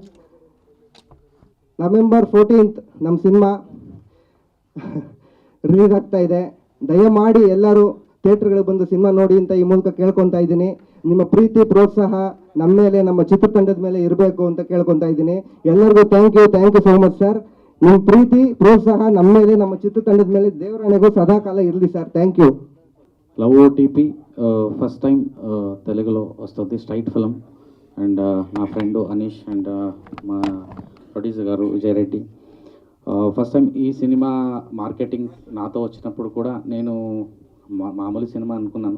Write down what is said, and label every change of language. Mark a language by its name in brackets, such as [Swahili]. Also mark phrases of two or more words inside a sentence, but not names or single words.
[Kannada] November 14th ನಮ್ಮ ಸಿನಿಮಾ ರಿಲೀಸ್ ಆಗ್ತಾ ಇದೆ. ದಯಮಾಡಿ ಎಲ್ಲರೂ ಥಿಯೇಟ್ರ್ಗಳಿಗೆ ಬಂದು ಸಿನಿಮಾ ನೋಡಿ ಅಂತ ಈ ಮೂಲಕ ಕೇಳ್ಕೊತಾ ಇದ್ದೀನಿ. ನಿಮ್ಮ ಪ್ರೀತಿ ಪ್ರೋತ್ಸಾಹ ನಮ್ಮ ಮೇಲೆ, ನಮ್ಮ ಚಿತ್ರತಂಡದ ಮೇಲೆ ಇರಬೇಕು ಅಂತ ಕೇಳ್ಕೊತಾ ಇದ್ದೀನಿ. ಎಲ್ಲರಿಗೂ [English] thank you so much [Kannada] ಸರ್. ನಿಮ್ಮ ಪ್ರೀತಿ ಪ್ರೋತ್ಸಾಹ ನಮ್ಮ ಮೇಲೆ, ನಮ್ಮ ಚಿತ್ರತಂಡದ ಮೇಲೆ ದೇವರಾಣೆಗೂ ಸದಾಕಾಲ ಇರ್ಲಿ ಸಾರ್. [English] thank you. [Telugu] లవ్ ఓటీపీ [English] first time [Telugu] తెలుగులో వస్తుంది [English] straight film. [Telugu] అండ్ నా ఫ్రెండ్ అనీష్ అండ్ మా ప్రొడ్యూసర్ గారు విజయ్ రెడ్డి. [English] first time [Telugu] ఈ సినిమా మార్కెటింగ్ నాతో వచ్చినప్పుడు కూడా నేను మామూలు సినిమా అనుకున్నాను.